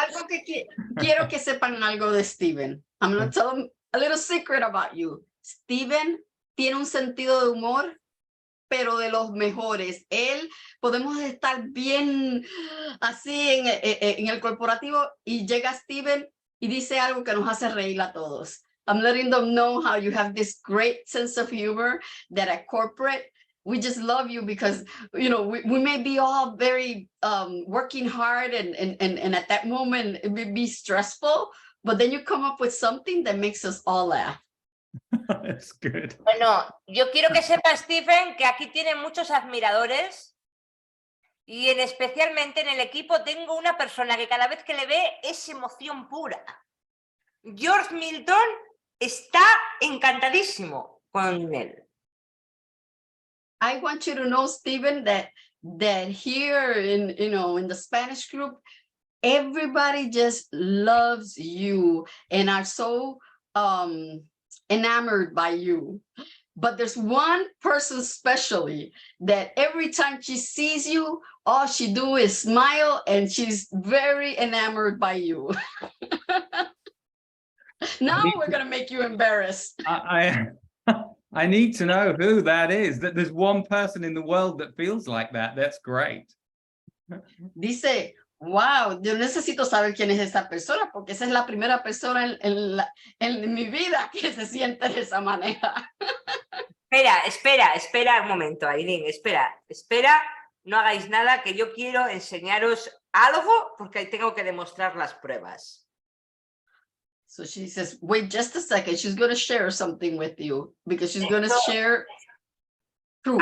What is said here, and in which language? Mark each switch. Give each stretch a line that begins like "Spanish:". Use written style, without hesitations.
Spanish: Algo que quiero que sepan algo de Steven.
English: I'm going to tell them a little secret about you.
Spanish: Steven tiene un sentido de humor, pero de los mejores. Podemos estar bien así en el corporativo y llega Steven y dice algo que nos hace reír a todos.
English: I'm letting them know how you have this great sense of humor that at corporate, we just love you because, you know, we may be all very working hard and at that moment it may be stressful, but then you come up with something that makes us all laugh. That's good.
Spanish: Bueno, yo quiero que sepa, Stephen, que aquí tiene muchos admiradores y especialmente en el equipo tengo una persona que cada vez que le ve es emoción pura. George Milton está encantadísimo con él.
English: I want you to know, Stephen, that here in the Spanish group, everybody just loves you and are so enamored by you. But there's one person especially that every time she sees you, all she do is smile and she's very enamored by you. Now we're going to make you embarrassed. I need to know who that is. That there's one person in the world that feels like that. That's great.
Spanish: Dice, Wow, yo necesito saber quién es esa persona, porque esa es la primera persona en mi vida que se siente de esa manera. Espera un momento, Aileen, espera, no hagáis nada, que yo quiero enseñaros algo porque tengo que demostrar las pruebas.
English: So she says, wait just a second, she's going to share something with you, because she's going to share proof.